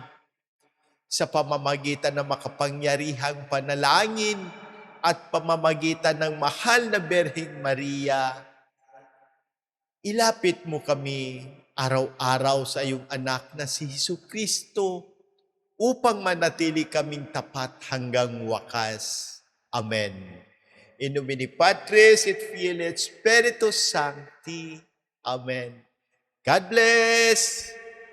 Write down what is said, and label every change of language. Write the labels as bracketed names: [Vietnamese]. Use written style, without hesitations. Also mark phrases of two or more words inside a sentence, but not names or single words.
[Filipino] Sa pamamagitan ng makapangyarihang panalangin at pamamagitan ng mahal na Berheng Maria, ilapit mo kami araw-araw sa iyong anak na si Jesucristo upang manatili kaming tapat hanggang wakas. Amen. [Latin] In nomine Patris et Filii et Spiritus Sancti. [English] Amen. God bless!